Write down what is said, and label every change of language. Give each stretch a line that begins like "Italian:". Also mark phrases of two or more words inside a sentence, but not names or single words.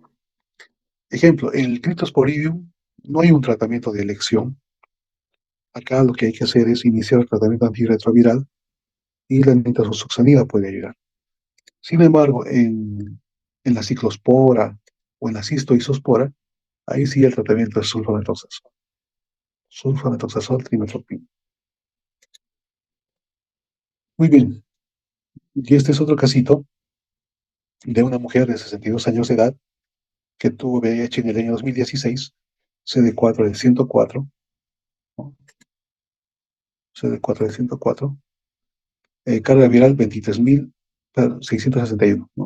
Spanish: Ejemplo, en el Cryptosporidium no hay un tratamiento de elección. Acá lo que hay que hacer es iniciar el tratamiento antirretroviral y la nitazoxanida puede ayudar. Sin embargo, en la Ciclospora o en la cistoisospora, ahí sí el tratamiento es sulfamethoxazol. Sulfamethoxazol, trimethoprim. Muy bien. Y este es otro casito de una mujer de 62 años de edad que tuvo VIH en el año 2016, CD4 de 104, ¿no? CD4 de 104, carga viral 23.661, ¿no?